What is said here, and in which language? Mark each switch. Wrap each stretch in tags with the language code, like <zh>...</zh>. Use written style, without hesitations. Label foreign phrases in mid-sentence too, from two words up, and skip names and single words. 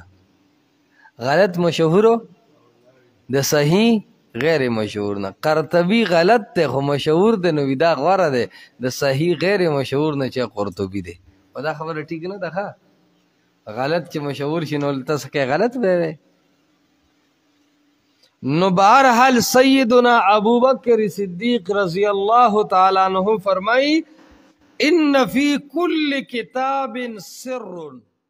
<ps>غلط مشهور د صحیح غیر مشهور نه. قرطبي غلط دی خو مشهور دی، نو دا غوره دی د صحیح غیر مشهور نه چې قرطبي دی. او دا خبره ټیک نه ده. ښه غلط چې مشهور شي نو تاسو کې غلط به وي. نو بہرحال سیدنا ابو بکر صدیق</ps> <ar>رضی اللہ تعالی عنہ</ar> <ps>فرمائی</ps> <ar>ان فی کل کتاب سر</ar>